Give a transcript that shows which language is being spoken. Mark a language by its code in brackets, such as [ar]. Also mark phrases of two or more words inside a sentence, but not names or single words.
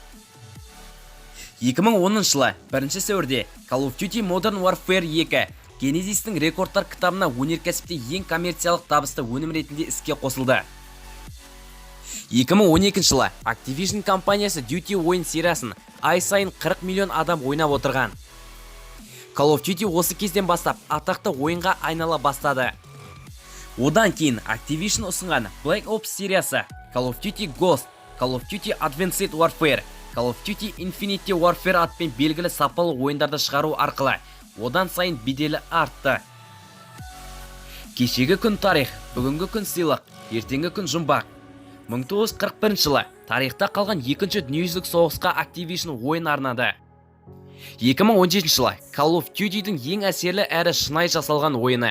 [kk] 2010 жылы 1 сәуірде Call of Duty Modern Warfare 2 Genesis'тің рекордтар кітабына өнеркәсіпте ең коммерциялық табысты өнім ретінде іске қосылды. 2012 жылы Activision компаниясы Duty ойын сериясын ай сайын 40 миллион адам ойнап отырған. Call of Duty осы кезден бастап атақты ойынға айнала бастады. Одан кейін Activision ұсынған Black Ops сериясы, Call of Duty Ghost, Call of Duty Advanced Warfare, Call of Duty Infinity Warfare атпен белгілі сапалы ойындарды шығару арқылы одан сайын беделі артты. Кешегі күн тарих, бүгінгі күн сыйлық, ертеңгі күн жұмбақ. 1941 жылы тарихта қалған 2-ші дүниежүзілік соғысқа Activision ойын арнады. 2017 жылы Call of Duty-дің ең әсерлі әрі шынайы жасалған ойыны.